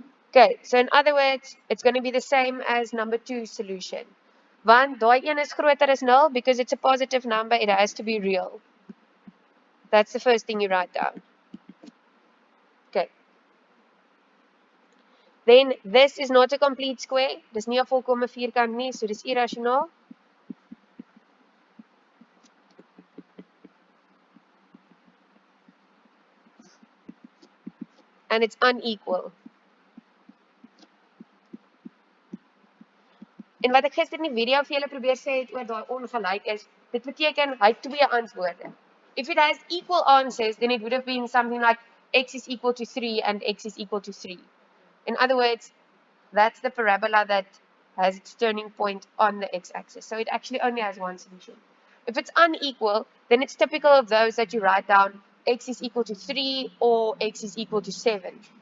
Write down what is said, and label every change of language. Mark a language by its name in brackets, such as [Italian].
[English] Okay, so in other words, it's going to be the same as number 2 solution. [Afrikaans] Want daai een is groter as 0 [English] because it's a positive number, it has to be real. That's the first thing you write down. Okay. Then this is not a complete square. [Afrikaans] Dis nie 'n volkomme vierkant nie, so dis irrasionaal. [English] And it's unequal. [Afrikaans] En wat ek gister in die video vir julle probeer sê het oor daai ongelyk is, dit beteken hy het twee antwoorde. [English] If it has equal answers, then it would have been something like x is equal to 3 and x is equal to 3. In other words, that's the parabola that has its turning point on the x-axis. So it actually only has one solution. If it's unequal, then it's typical of those that you write down x is equal to 3 or x is equal to 7.